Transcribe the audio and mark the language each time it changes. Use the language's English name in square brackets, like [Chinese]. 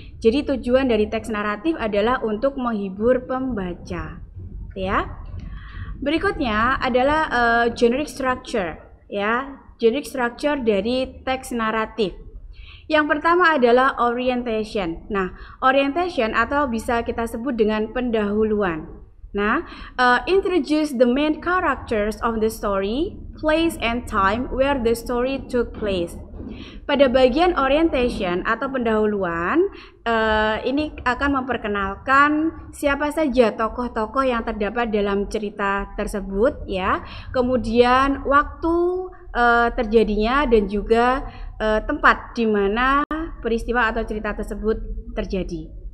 [Indonesian] Jadi tujuan dari teks naratif adalah untuk menghibur pembaca. Ya. Berikutnya adalah generic structure, ya. Generic structure dari teks naratif. Yang pertama adalah orientation. Nah, orientation atau bisa kita sebut dengan pendahuluan. [English] Nah, introduce the main characters of the story, place and time where the story took place. [Indonesian] Pada bagian orientation atau pendahuluan, ini akan memperkenalkan siapa saja tokoh-tokoh yang terdapat dalam cerita tersebut, ya. Kemudian waktu terjadinya dan juga tempat di mana peristiwa atau cerita tersebut terjadi.